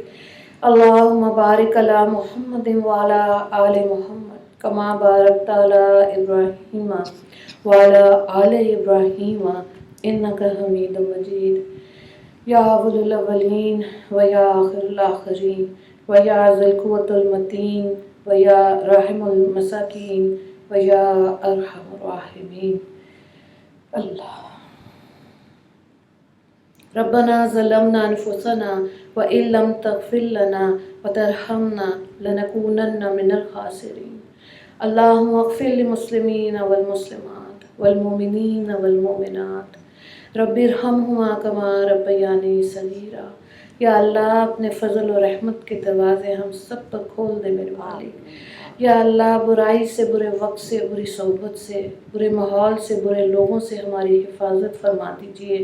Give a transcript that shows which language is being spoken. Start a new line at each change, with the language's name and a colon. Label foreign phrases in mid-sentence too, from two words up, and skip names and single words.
Arabic: اللہم بارک علی محمد وعلی آل محمد کما بارکت علی ابراہیم وعلی آل ابراہیم انک حمید مجید. یا اول الاولین و یا آخر الاخرین و یا ذی القوة المتین و یا رحم المساکین و یا ارحم الراحمین. اللہ. ربنا ظلمنا انفسنا وان لم تغفر لنا وترحمنا لنکونن من الخاسرین. اللہم اغفر للمسلمین والمسلمات والمؤمنین والمؤمنات رب ارحمہما کما ربیانی صغیرا.
Urdu: یا اللہ اپنے فضل و رحمت کے دروازے ہم سب پر کھول دے میرے مالک. یا اللہ برائی سے، برے وقت سے، بری صحبت سے، برے ماحول سے، برے لوگوں سے ہماری حفاظت فرما دیجیے.